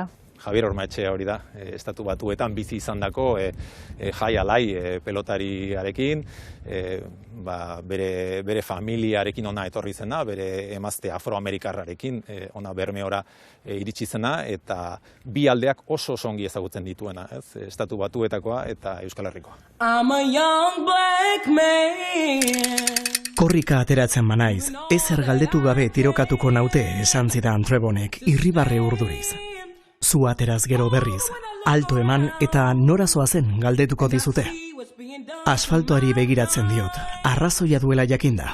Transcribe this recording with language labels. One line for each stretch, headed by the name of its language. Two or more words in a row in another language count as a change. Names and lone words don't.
Basque: Javier Ormaetxea hori da, Estatu Batuetan bizi izandako jai alai pelotariarekin, bere familiarekin ona etorri zena, bere emazte afroamerikarrarekin ona Bermeora iritsi zena, eta bi aldeak oso ongi ezagutzen dituena, ez? Estatu Batuetakoa eta Euskal Herrikoa.
English: I'm a young black man.
Basque: Korrika ateratzen manaiz, ezer galdetu gabe tirokatuko naute esan zidan Trebonek irribarre urduriz. Zu ateraz gero berriz, alto eman eta nora zoazen galdetuko dizute. Asfaltoari begiratzen diot, arrazoia duela jakinda.